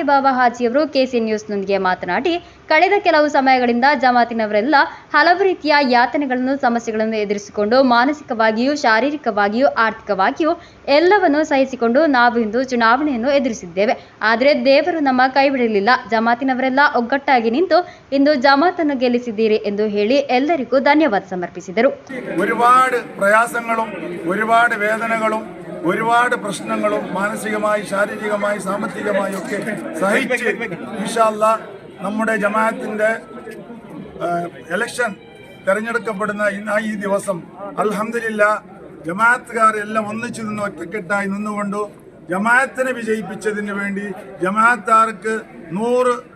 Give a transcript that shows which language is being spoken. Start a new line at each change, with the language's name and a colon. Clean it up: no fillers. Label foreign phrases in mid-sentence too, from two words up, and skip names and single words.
Kannada: ಬಾವ ಹಾಜಿಯವರು ಕೆಸಿ ನ್ಯೂಸ್ನೊಂದಿಗೆ ಮಾತನಾಡಿ, ಕಳೆದ ಕೆಲವು ಸಮಯಗಳಿಂದ ಜಮಾತಿನವರೆಲ್ಲ ಹಲವು ರೀತಿಯ ಯಾತನೆಗಳನ್ನು, ಸಮಸ್ಯೆಗಳನ್ನು ಎದುರಿಸಿಕೊಂಡು ಮಾನಸಿಕವಾಗಿಯೂ, ಶಾರೀರಿಕವಾಗಿಯೂ, ಆರ್ಥಿಕವಾಗಿಯೂ ಎಲ್ಲವನ್ನೂ ಸಹಿಸಿಕೊಂಡು ನಾವು ಇಂದು ಚುನಾವಣೆಯನ್ನು ಎದುರಿಸಿದ್ದೇವೆ. ಆದರೆ ದೇವರು ನಮ್ಮ ಕೈ ಬಿಡಲಿಲ್ಲ. ಜಮಾತಿನವರೆಲ್ಲ ಒಗ್ಗಟ್ಟಾಗಿ ನಿಂತು ಇಂದು ಜಮಾತನ್ನು ಗೆಲ್ಲಿಸಿದ್ದೀರಿ ಎಂದು ಹೇಳಿ ಎಲ್ಲರಿಗೂ ಧನ್ಯವಾದ സമർപ്പിಸಿದರು.
Malayalam: ഒരുപാട് പ്രയാസങ്ങളും ഒരുപാട് വേദനകളും ഒരുപാട് പ്രശ്നങ്ങളും മാനസികമായി, ശാരീരികമായി, സാമ്പത്തികമായി ഒക്കെ സഹിച്ച്
Arabic: إن شاء الله
Malayalam: നമ്മുടെ ജമാഅത്തിന്റെ ഇലക്ഷൻ തിരഞ്ഞെടുക്കപ്പെടുന്ന ഈ ദിവസം അൽഹംദുലില്ലാഹ് ജമാഅത്തുകാരെല്ലാം ഒന്നിച്ചു നിന്ന് ഒറ്റക്കെട്ടായി നിന്നുകൊണ്ട് ജമാഅത്തിനെ വിജയിപ്പിച്ചതിന് വേണ്ടി ജമാഅത്താർക്ക് 100